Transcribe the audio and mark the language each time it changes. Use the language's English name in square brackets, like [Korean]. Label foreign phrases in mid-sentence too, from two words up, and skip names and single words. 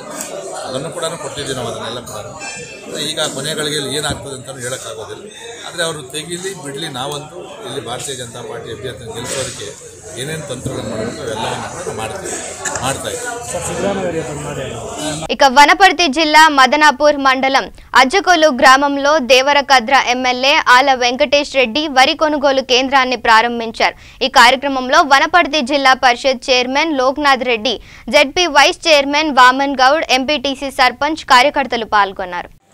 [Kannada] ಅದನ್ನು ಕೂಡ ಕೊಟ್ಟಿದ್ದೀವಿ ನಾವು. ಅದನ್ನೆಲ್ಲ ಕೂಡ ಈಗ ಕೊನೆಗಳಿಗೆ ಏನಾಗ್ತದೆ ಅಂತಲೂ ಹೇಳೋಕ್ಕಾಗೋದಿಲ್ಲ. ಆದರೆ ಅವರು ತೆಗೀಲಿ ಬಿಡಲಿ, ನಾವಂತೂ ಇಲ್ಲಿ ಭಾರತೀಯ ಜನತಾ ಪಾರ್ಟಿ ಅಭ್ಯರ್ಥಿಯನ್ನು ಗೆಲ್ಲಿಸೋದಕ್ಕೆ ಏನೇನು ತಂತ್ರಗಳನ್ನು ಮಾಡಬೇಕು ಅವೆಲ್ಲವನ್ನು ಕೂಡ ಮಾಡ್ತಾ ಇದ್ದೀವಿ. [Telugu] ఇక వనపర్తి జిల్లా మదనాపూర్ మండలం అజ్జకొల్లు గ్రామంలో దేవరకద్ర ఎమ్మెల్యే ఆల వెంకటేష్ రెడ్డి వరి కొనుగోలు కేంద్రాన్ని ప్రారంభించారు. ఈ కార్యక్రమంలో వనపర్తి జిల్లా పరిషత్ చైర్మన్ లోక్నాథ్ రెడ్డి, జెడ్పీ వైస్ చైర్మన్ వామన్ గౌడ్, ఎంపీటీసీ సర్పంచ్ కార్యకర్తలు పాల్గొన్నారు.